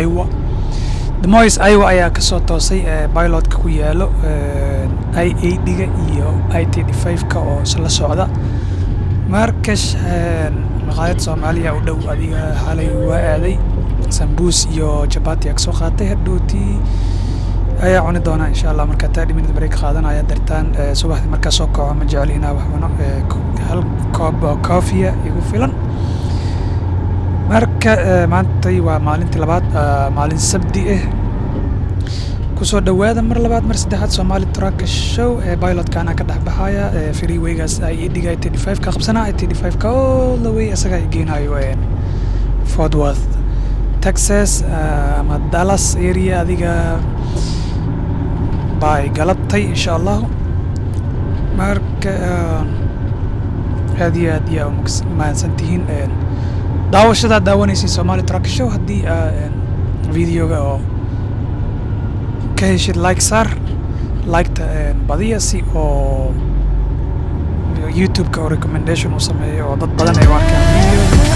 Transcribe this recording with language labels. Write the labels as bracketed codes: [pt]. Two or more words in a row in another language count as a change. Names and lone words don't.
[so] Iowa ayaa kasoo toosay pilotka ku yaalo I-80ga iyo I-35ka oo isla socda markash maqaayad Soomaaliya u dhow adiga xaalay waa aaday sambuus iyo chapati ka soo qaatay hadhowtii ayaa cuni doonaa [ar] إن شاء الله [so] marka [en] 30 minutes break [so] qaadanaya dartaan subaxdii markaa soo kaco ma jecel inaa wax cuno hal koob oo coffee igu filan marka maantay waa maalintii labaad maalin sabti kusoo dhawaada mar labaad mar saddexaad Somali Truck Show ee pilotkan ka dhex baxaya freewaygaas ay dhigay 35 ka qabsanaa 35 ka [en] all the way [so] asaga ay geenayo Fort Worth Texas ama Dallas area adiga bay galabtay [ar] إن شاء الله [so] marka [ar] هذه ما سنتين [so] daawashada daawanaysa Somali Truck Show hadii videoga oo ka heshid like sar badiya si oo YouTube ka recommendation u sameeyo oo dad badan ay arkaan videoga